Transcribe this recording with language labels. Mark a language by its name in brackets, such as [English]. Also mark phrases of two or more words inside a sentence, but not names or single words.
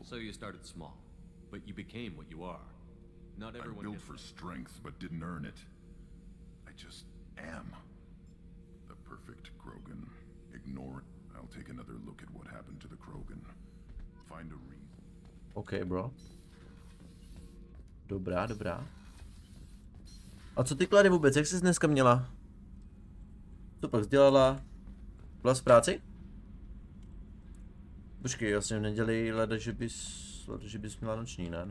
[English] So you started small, but you became what you are. Not everyone I'm built for strength, but didn't earn it. I just am. The perfect Krogan. Ignore it. I'll take another look at what happened to the Krogan. Find a reason. Okay, bro. [Czech] Dobrá, dobrá. A co ty, Klary, vůbec? Jak jsi dneska měla? Co pak dělala? Byla z práci? Počkej, vlastně v neděli leda, že bys měla noční, ne?